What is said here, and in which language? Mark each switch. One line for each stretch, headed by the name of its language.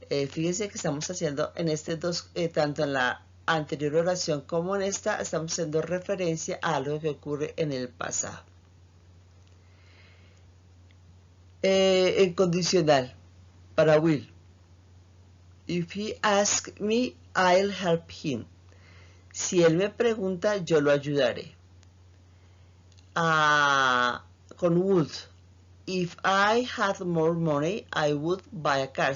Spanish: Fíjense que estamos haciendo en este tanto en la anterior oración como en esta, estamos haciendo referencia a algo que ocurre en el pasado. En condicional, para Will.
English: If he asks me, I'll help him.
Spanish: Si él me pregunta, yo lo ayudaré. Con would.
English: If I had more money, I would buy a car.